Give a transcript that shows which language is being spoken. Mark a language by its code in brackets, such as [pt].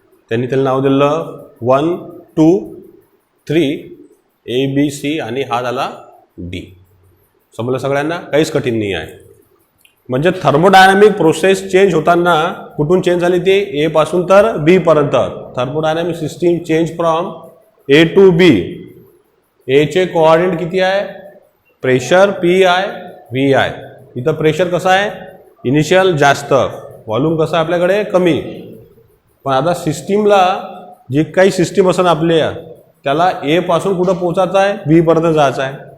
[mr] त्यांनी त्याला नाव दिलं 1 2 3 ए बी सी आणि हा झाला डी. समजलं सगळ्यांना. काहीच कठीण नाही आहे. म्हणजे थर्मोडायनामिक प्रोसेस चेंज होताना कुठून चेंज झाली ते ए पासून तर बी पर्यंत. [en] Thermodynamic system change from A to B. [mr] एचे coordinate किती आहे, pressure P I V I. इथं प्रेशर कसं आहे इनिशियल जास्त, व्हॉल्यूम कसं आहे आपल्याकडे कमी. पण आता सिस्टीमला जी काही सिस्टीम असेल आपल्या, त्याला ए पासून कुठं पोचायचं आहे बी पर्यंत जायचं आहे.